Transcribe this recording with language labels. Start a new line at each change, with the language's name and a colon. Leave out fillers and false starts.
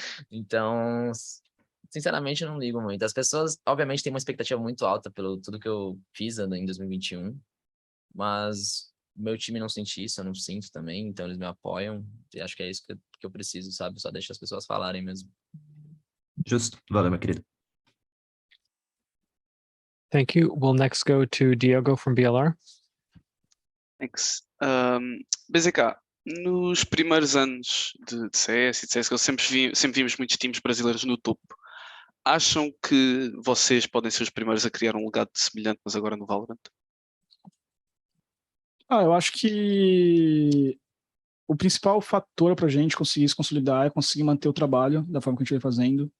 Portuguese: Então, sinceramente, eu não ligo muito. As pessoas, obviamente, têm uma expectativa muito alta pelo tudo que eu fiz em 2021, mas meu time não sente isso, eu não sinto também, então eles me apoiam. E acho que é isso que eu preciso, sabe? Só deixa as pessoas falarem mesmo. Justo. Valeu, meu querido.
English: Thank you. We'll next go to Diogo from BLR. Thanks.
Portuguese: BZK, nos primeiros anos de CS e de CSGO sempre vimos muitos times brasileiros no topo. Acham que vocês podem ser os primeiros a criar um legado semelhante, mas agora no Valorant? Eu acho que o principal fator para a gente conseguir se consolidar é conseguir manter o trabalho da forma que a gente vem fazendo.